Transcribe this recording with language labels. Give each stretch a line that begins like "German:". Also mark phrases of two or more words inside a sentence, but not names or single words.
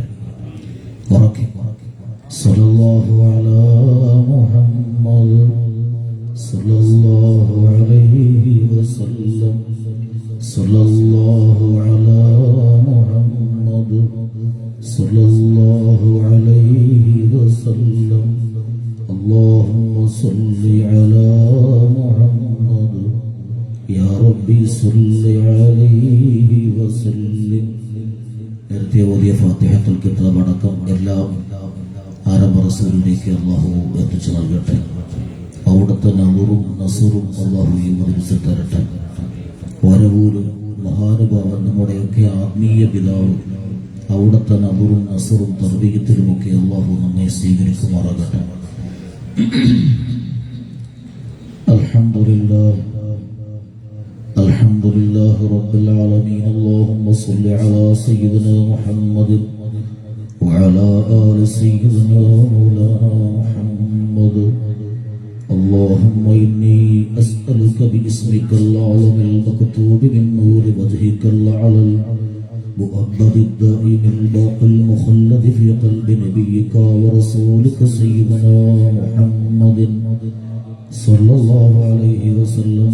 Arabic: ഉറക്കെ صلى الله على محمد صلى الله عليه وسلم صلى الله على محمد صلى الله عليه وسلم اللهم صل على محمد يا ربي صل عليه وسلم.
Malayalam: നേരത്തെ ഓതിയ ഫാത്തിഹത്തുൽ കിതാബ് അടക്കം എല്ലാം ആരംഭ റസൂലിലേക്ക് അള്ളാഹു എത്തിച്ചു നൽകട്ടെ. അവിടുത്തെ നൂറും നസറും അള്ളാഹു ഈ മദ്രസയിൽ തരട്ടെ. വരവൂര് മഹാനുഭാവൻ നമ്മുടെയൊക്കെ ആത്മീയ പിതാവ്, അവിടുത്തെ നൂറും നസറും തർബീയത്തിലുമൊക്കെ അള്ളാഹു നമ്മെ സ്വീകരിക്കുമാറാകട്ടെ.
Arabic: الحمد لله رب العالمين. اللهم صل على سيدنا محمد وعلى آل سيدنا مولانا محمد. اللهم إني أسألك باسمك الأعظم المكتوب من نور وجهك الأعلى المؤبد الدائم الباقي المخلد في قلب نبيك ورسولك سيدنا محمد صلى الله عليه وسلم.